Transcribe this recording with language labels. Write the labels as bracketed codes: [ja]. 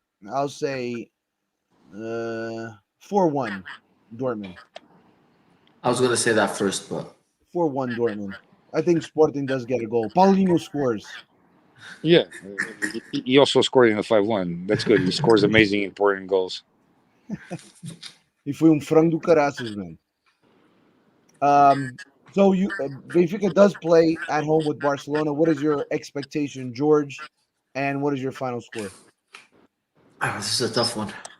[en] I'll say 4-1 Dortmund. I was gonna say that first, but 4-1 Dortmund. I think Sporting does get a goal. Paulinho scores. Yeah. He also scored in the 5-1. That's good. He scores amazing, important goals. [pt] E foi frango do caraças, man. [en] So Benfica does play at home with Barcelona. What is your expectation, George? And what is your final score? this is a tough one.